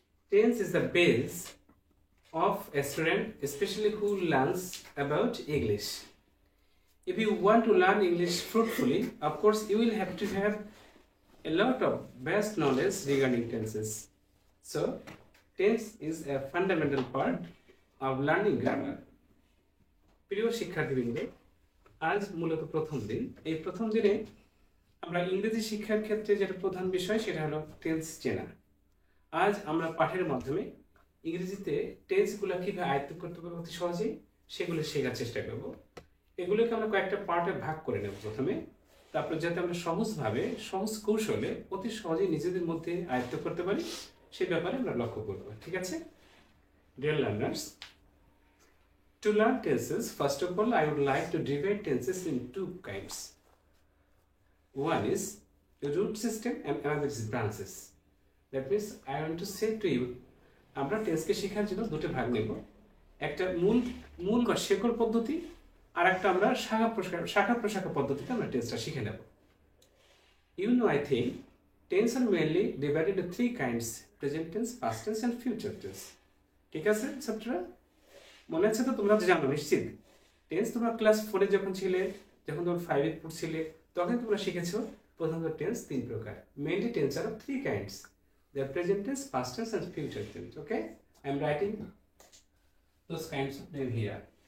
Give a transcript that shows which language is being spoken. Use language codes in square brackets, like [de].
[en] Tense is the base of a student, especially who learns about English. If you want to learn English fruitfully, of course, you will have to have a lot of vast knowledge regarding tenses. So, tense is a fundamental part of learning grammar. [bn] প্রিয় শিক্ষার্থীবৃন্দ, আজ মূলত প্রথম দিন। এই প্রথম দিনে আমরা ইংরেজি শিক্ষার ক্ষেত্রে যেটা প্রধান বিষয় সেটা হলো টেন্স চেনা। আজ আমরা পাঠের মাধ্যমে ইংরেজিতে টেন্সগুলো কিভাবে আয়ত্ত করতে পারবো অতি সহজেই সেগুলো শেখার চেষ্টা করব। এগুলোকে আমরা কয়েকটা পার্টে ভাগ করে নেব প্রথমে, তারপর যাতে আমরা সহজভাবে সহজ কৌশলে অতি সহজেই নিজেদের মধ্যে আয়ত্ত করতে পারি সেই ব্যাপারে আমরা লক্ষ্য করব। ঠিক আছে? [en] Dear learners, to learn tenses, first of all, I would like to divide tenses in two kinds. One is the root system and another is branches. That means I want to say to you, [bn] আমরা টেন্সকে শেখার জন্য দুটো ভাগ নেব। একটা মূল বা শেকড় পদ্ধতি, আর একটা আমরা শাখা প্রশাখা পদ্ধতিতে আমরা টেন্সটা শিখে নেব। [en] You know, I think tense are mainly divided into three kinds: present tense, past tense and future tense. [bn] ঠিক আছে ছাত্ররা? মনে আছে তো? তোমরা জানো নিশ্চিত। টেন্স তোমরা ক্লাস 4 এ যখন ছিলে, যখন তোমরা 5 এ পড়ছিলে, তখন তোমরা শিখেছো প্রথমত টেন্স তিন প্রকার। [en] Mainly tense are three kinds: the present tense, past tense and future tense. Okay, I am writing those kinds of name here.